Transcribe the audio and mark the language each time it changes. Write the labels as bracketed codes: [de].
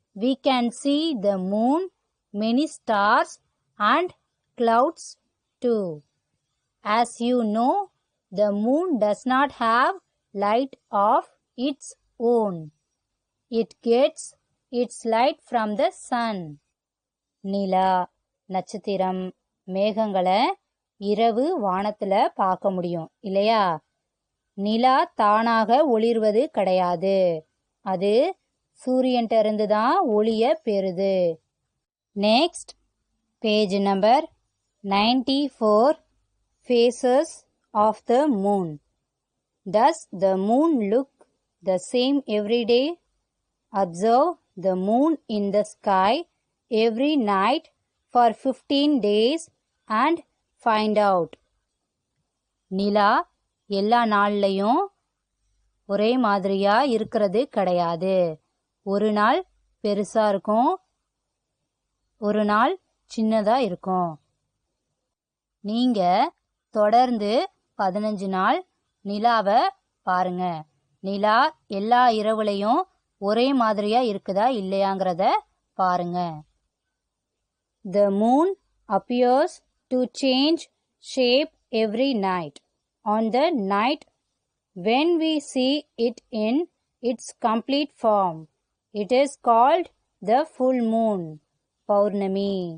[en] we can see the moon, many stars and clouds too. As you know, the moon does not have light of its own. It gets its light from the sun. [ta] நிலா, நட்சத்திரம், மேகங்களை இரவு வானத்துல பார்க்க முடியும் இல்லையா? நிலா தானாக ஒளிர்வது கிடையாது. அது சூரியன்ட்ட இருந்து தான் ஒளிய பெறுது. [en] Next page number 94. Phases of the moon. Does the moon look the same every day? Observe the moon in the sky every night for 15 days and find out. [ta] நிலா எல்லா நாள்லையும் ஒரே மாதிரியா இருக்கிறது கிடையாது. ஒரு நாள் பெருசா இருக்கும், ஒரு நாள் சின்னதா இருக்கும். நீங்க தொடர்ந்து 15 நாள் நிலாவை பாருங்க. நிலா எல்லா இரவுலையும் ஒரே மாதிரியா இருக்குதா இல்லையாங்கிறத பாருங்க. [en] The moon appears to change shape every night. On the night when we see it in its complete form, it is called the full moon, Paurnami.